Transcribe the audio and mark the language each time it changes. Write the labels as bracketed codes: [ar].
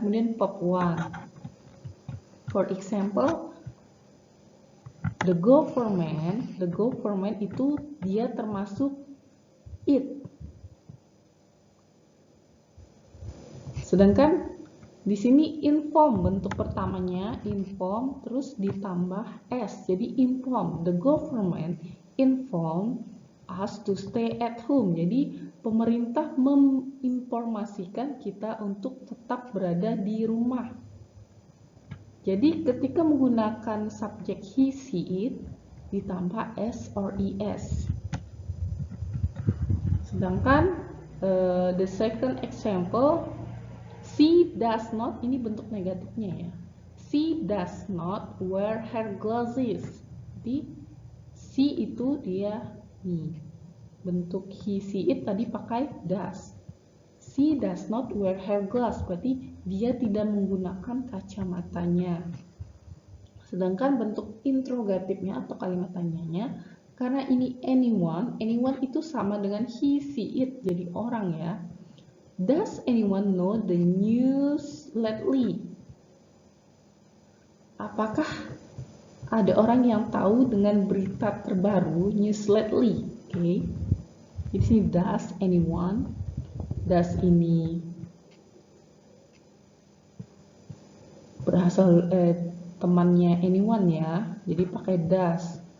[en] Kemudian verb 1. For example, the government [id] itu dia termasuk [en] it. [id] Sedangkan di sini inform, bentuk pertamanya inform terus ditambah s. [en] Jadi inform, the government inform us to stay at home. [id] Jadi pemerintah menginformasikan kita untuk tetap berada di rumah. Jadi ketika menggunakan subjek he, see, it ditambah s or es. Sedangkan [en] the second example, she does not, [id] ini bentuk negatifnya ya. [en] She does not wear her glasses. [id] Jadi she itu dia nih. Bentuk he, see, it tadi pakai does. [en] She does not wear her glass, [id] berarti dia tidak menggunakan kacamatanya. Sedangkan bentuk interrogatifnya atau kalimat tanyanya, karena ini anyone itu sama dengan he, see, it, jadi orang ya. [en] Does anyone know the news lately? [id] Apakah ada orang yang tahu dengan berita terbaru, [en] news lately? [id] Oke. Di sini does anyone. Does ini berasal temannya anyone ya, jadi pakai does.